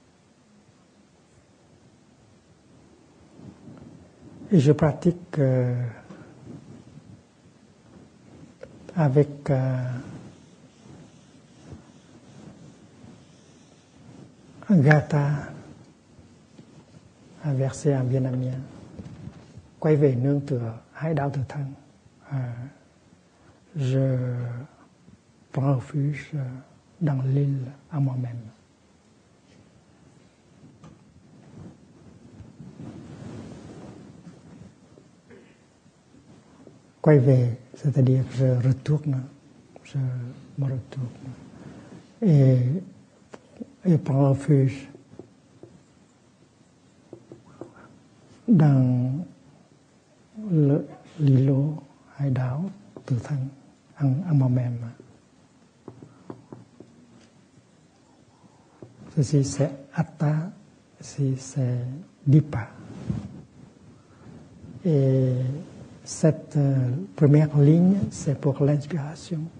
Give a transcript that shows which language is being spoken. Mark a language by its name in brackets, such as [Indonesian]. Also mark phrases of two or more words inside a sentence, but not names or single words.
[French] Et je pratique avec un gatha, un verset en vietnamien. [Vietnamese] Quay về nương tựa hãy đạo tự thân. [French] Je prends refuge dans l'île à moi-même. [Vietnamese] Quay về, [French] c'est-à-dire je me retourne et prends refuge dans l'îlot [Vietnamese] hải đảo tự thân [French] en moi-même. Ceci c'est Atta, ceci c'est Dipa. Et cette première ligne, c'est pour l'inspiration.